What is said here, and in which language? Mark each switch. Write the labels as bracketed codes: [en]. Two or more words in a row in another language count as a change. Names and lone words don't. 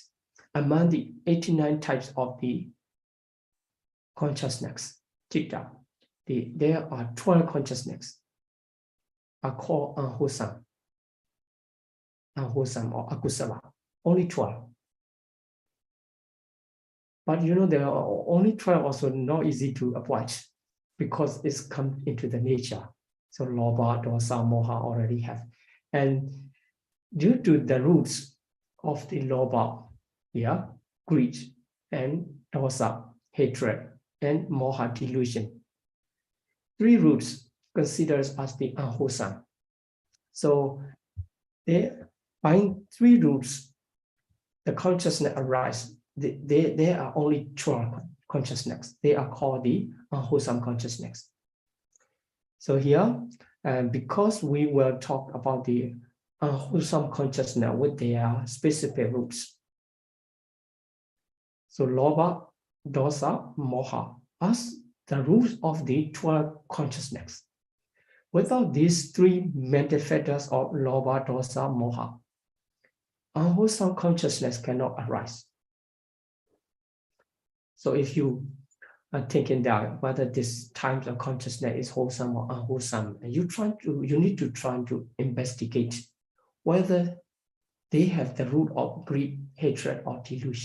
[en] Among the 89 types of the consciousness, Citta, there are 12 consciousness are called unwholesome or akusala, only 12. But you know, there are only 12 also not easy to avoid because it's come into the nature. So [pi] lobha, dosa, moha [en] already have. And due to the roots of the lobha, greed, and dosa, hatred, and moha, delusion. 3 roots considered as the unwholesome. So by 3 roots, the consciousness arises. There are only 12 consciousness. They are called the unwholesome consciousness. So here, because we will talk about the unwholesome consciousness with their specific roots. So [pi] lobha, dosa, moha [en] as the roots of the 12 consciousness. Without these 3 mental factors of [pi] lobha, dosa, moha, [en] unwholesome consciousness cannot arise. So if you are thinking that whether this type of consciousness is wholesome or unwholesome, you need to try to investigate whether they have the root of greed, hatred, or delusion.